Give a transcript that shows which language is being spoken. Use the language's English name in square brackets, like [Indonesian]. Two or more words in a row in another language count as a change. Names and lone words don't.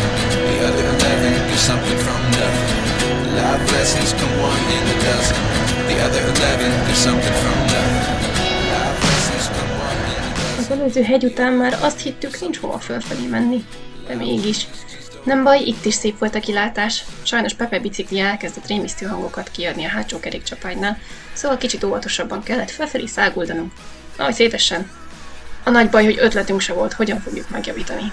[English] The other 11 do something from nothing. Life lessons come one in a dozen. The other 11 do something from nothing. Life lessons come one in a dozen. [Hungarian] Az előző hegy után már azt hittük, nincs hova fölfelé menni. De mégis. Nem baj, itt is szép volt a kilátás. Sajnos Pepe bicikli elkezdett rémisztő hangokat kiadni a hátsó kerékcsapágynál, szóval kicsit óvatosabban kellett felfelé száguldanunk. Ahogy szétesen. A nagy baj, hogy ötletünk se volt, hogyan fogjuk megjavítani.